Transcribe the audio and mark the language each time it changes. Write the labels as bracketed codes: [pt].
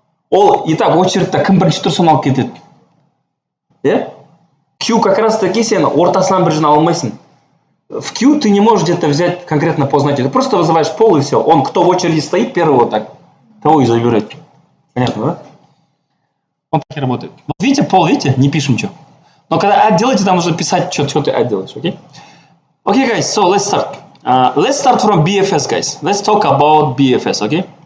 [kk] Ол, [ru] и так, [kk] очередьта кім бірінші тұрса соны алып кетеді. Yeah? Q [ru] как раз таки [kk] сен ортасынан бір жина алмайсың. [ru] В Q ты не можешь где-то взять конкретно по значению. Ты просто вызываешь пол и все. Он, кто в очереди стоит, первый вот так. Того и забирает. Понятно, да? Он так и работает. Вот видите, пол, видите? Не пишем ничего. Но когда add делаете, там нужно писать, что ты add делаешь, окей? [en] Okay, guys, so let's start. Let's start from BFS, guys. Let's talk about BFS, okay?